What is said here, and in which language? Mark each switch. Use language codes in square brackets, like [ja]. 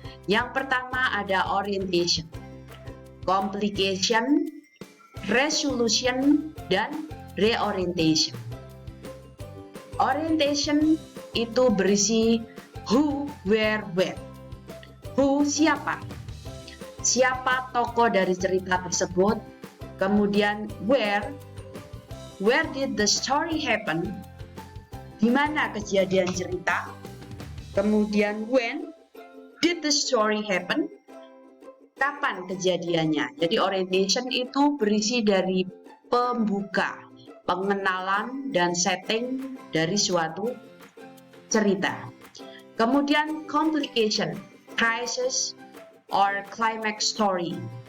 [id] Yang pertama ada orientation, complication, resolution, dan reorientation. Orientation itu berisi who, where, when. Who, siapa? Siapa tokoh dari cerita tersebut? [en] Kemudian where did the story happen? [id] Di mana kejadian cerita? Kemudian [en] when did the story happen? [id] Kapan kejadiannya? Jadi orientation itu berisi dari pembuka, pengenalan, dan setting dari suatu cerita. [en] Kemudian complication, crisis, or climax story.